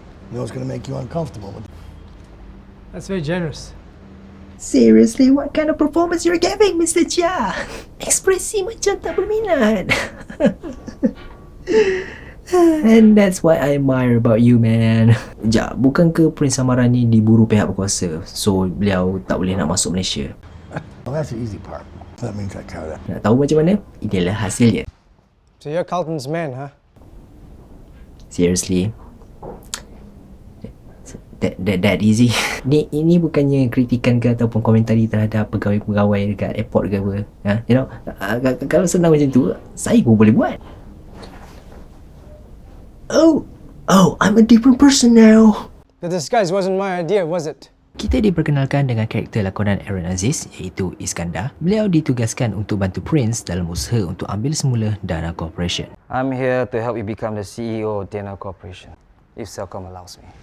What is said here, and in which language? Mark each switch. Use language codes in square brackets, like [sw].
[en] You know it's going to make you uncomfortable. That's very generous. Seriously, what kind of performance you're giving, Mr. Chia? [ms] Ekspresi macam tak berminat. [en] And that's what I admire about you, man. [ms] Sekejap, bukan ke Prince Samaran ni diburu pihak berkuasa, so beliau tak boleh nak masuk Malaysia? [en] Well, that's the easy part. That means I cover that. [ms] Nak tahu macam mana? Inilah hasilnya. [en] So you're Carlton's man, huh? Seriously, that easy. [ms] Ini bukannya kritikan ke ataupun komentari terhadap pegawai-pegawai dekat airport ke apa. [en] You know, [ms] kalau senang macam tu, saya pun boleh buat. [en] Oh, I'm a different person now. The disguise wasn't my idea, was it? [ms] Kita diperkenalkan dengan karakter lakonan Aaron Aziz iaitu Iskandar. Beliau ditugaskan untuk bantu Prince dalam usaha untuk ambil semula Dana Corporation. [en] I'm here to help you become the CEO of Dana Corporation, if Celcom allows me.